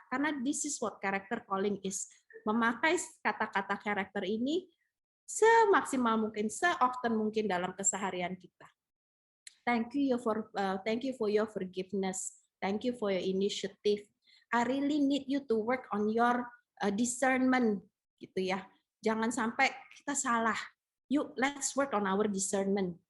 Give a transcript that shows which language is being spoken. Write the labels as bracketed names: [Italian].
[Indonesian] Karena [English] this is what character calling is. [Indonesian] Memakai kata-kata karakter ini semaksimal mungkin, se-often mungkin dalam keseharian kita. [English] Thank you for your forgiveness. Thank you for your initiative. I really need you to work on your discernment, [Indonesian] gitu ya. Jangan sampai kita salah. [English] Yuk, let's work on our discernment.